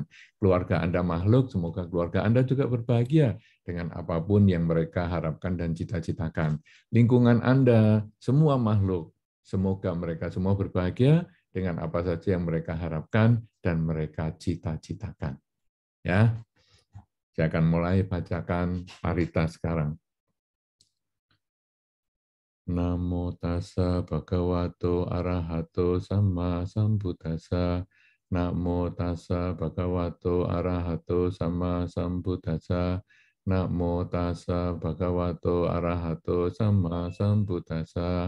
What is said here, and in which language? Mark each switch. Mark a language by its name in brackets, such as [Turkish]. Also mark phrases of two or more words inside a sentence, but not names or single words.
[Indonesian] Keluarga Anda makhluk, semoga keluarga Anda juga berbahagia dengan apapun yang mereka harapkan dan cita-citakan. Lingkungan Anda, semua makhluk, semoga mereka semua berbahagia dengan apa saja yang mereka harapkan dan mereka cita-citakan. Ya, saya akan mulai bacakan parita sekarang. [Pali] Namo tassa bhagavato arahato sama sambuddhassa. Namo tassa bhagavato arahato sama sambuddhassa. Namo tassa bhagavato arahato sama sambuddhassa.